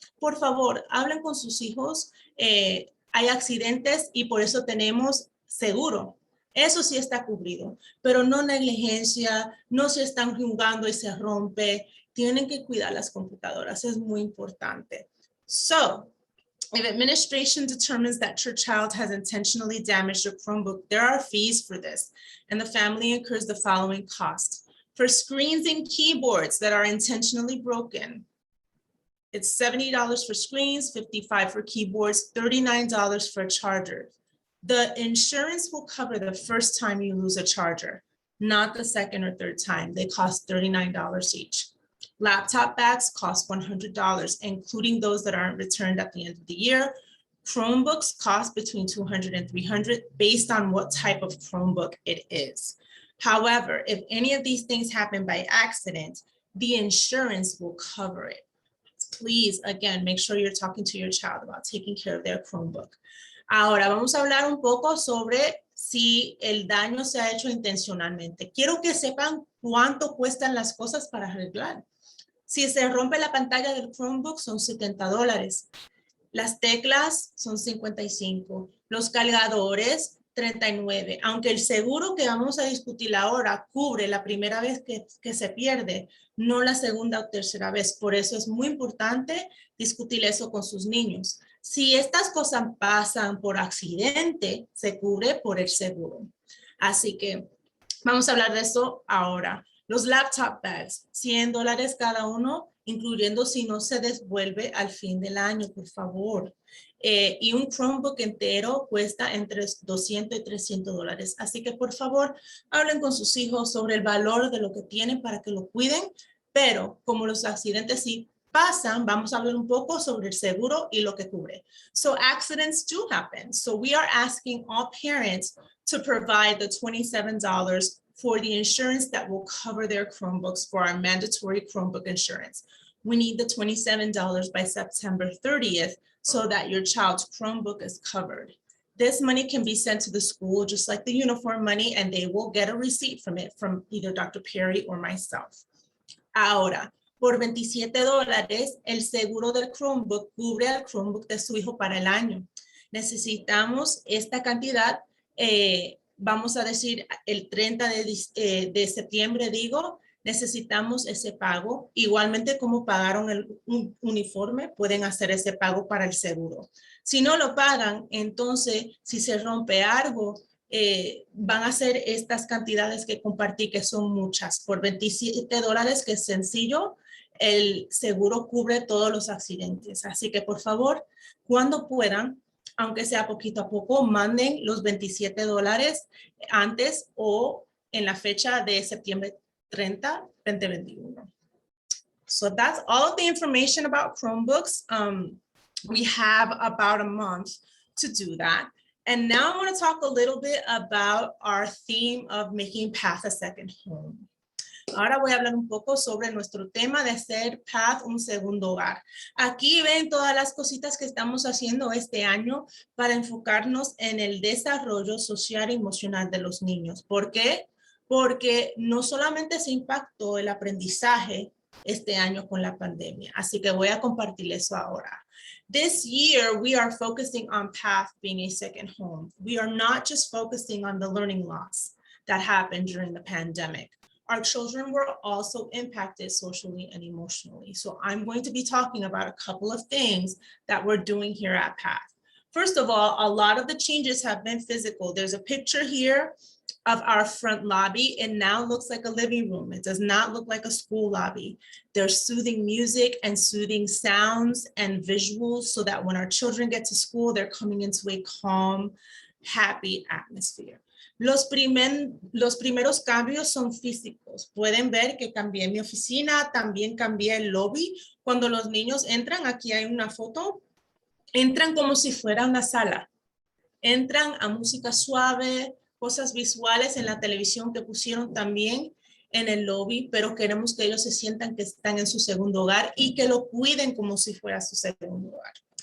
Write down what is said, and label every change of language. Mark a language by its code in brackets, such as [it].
[es] Por favor, hablen con sus hijos. Hay accidentes y por eso tenemos seguro. Eso sí está cubrido, pero no negligencia, no se están jugando y se rompe. Tienen que cuidar las computadoras, es muy importante. [en] So, if administration determines that your child has intentionally damaged your Chromebook, there are fees for this, and the family incurs the following costs. For screens and keyboards that are intentionally broken, it's $70 for screens, $55 for keyboards, $39 for chargers. The insurance will cover the first time you lose a charger, not the second or third time. They cost $39 each. Laptop bags cost $100, including those that aren't returned at the end of the year. Chromebooks cost between $200 and $300 based on what type of Chromebook it is. However, if any of these things happen by accident, the insurance will cover it. Please, again, make sure you're talking to your child about taking care of their Chromebook. [es] Ahora vamos a hablar un poco sobre si el daño se ha hecho intencionalmente. Quiero que sepan cuánto cuestan las cosas para arreglar. Si se rompe la pantalla del Chromebook son $70. Las teclas son $55. Los cargadores $39. Aunque el seguro que vamos a discutir ahora cubre la primera vez que se pierde, no la segunda o tercera vez. Por eso es muy importante discutir eso con sus niños. Si estas cosas pasan por accidente, se cubre por el seguro. Así que vamos a hablar de eso ahora. Los laptop bags, $100 cada uno, incluyendo si no se devuelve al fin del año, por favor. Y un Chromebook entero cuesta entre $200 y $300. Así que por favor, hablen con sus hijos sobre el valor de lo que tienen para que lo cuiden, pero como los accidentes sí pasan, vamos a hablar un poco sobre el seguro y lo que cubre. [en] So accidents do happen. So we are asking all parents to provide the $27 for the insurance that will cover their Chromebooks for our mandatory Chromebook insurance. We need the $27 by September 30th so that your child's Chromebook is covered. This money can be sent to the school just like the uniform money, and they will get a receipt from it from either Dr. Perry or myself. [es] Ahora, por $27, el seguro del Chromebook cubre al Chromebook de su hijo para el año. Necesitamos esta cantidad, vamos a decir el 30 de septiembre, necesitamos ese pago. Igualmente como pagaron el uniforme, pueden hacer ese pago para el seguro. Si no lo pagan, entonces si se rompe algo, van a ser estas cantidades que compartí, que son muchas. Por $27, que es sencillo, el seguro cubre todos los accidentes. Así que por favor, cuando puedan, aunque sea poquito a poco, manden los $27 antes o en la fecha de septiembre 30, 2021. [en] So that's all of the information about Chromebooks. We have about a month to do that. And now I want to talk a little bit about our theme of making Path a second home. [es] Ahora voy a hablar un poco sobre nuestro tema de hacer Path un segundo hogar. Aquí ven todas las cositas que estamos haciendo este año para enfocarnos en el desarrollo social y emocional de los niños. ¿Por qué? Porque no solamente se impactó el aprendizaje este año con la pandemia. Así que voy a compartir eso ahora. [en] This year, we are focusing on Path being a second home. We are not just focusing on the learning loss that happened during the pandemic. Our children were also impacted socially and emotionally. So I'm going to be talking about a couple of things that we're doing here at Path. First of all, a lot of the changes have been physical. There's a picture here of our front lobby. It now looks like a living room. It does not look like a school lobby. There's soothing music and soothing sounds and visuals so that when our children get to school, they're coming into a calm, happy atmosphere. [es] Los primeros cambios son físicos. Pueden ver que cambié mi oficina, también cambié el lobby. Cuando los niños entran, aquí hay una foto, entran como si fuera una sala. Entran a música suave, cosas visuales en la televisión que pusieron también en el lobby, pero queremos que ellos se sientan que están en su segundo hogar y que lo cuiden como si fuera su segundo hogar.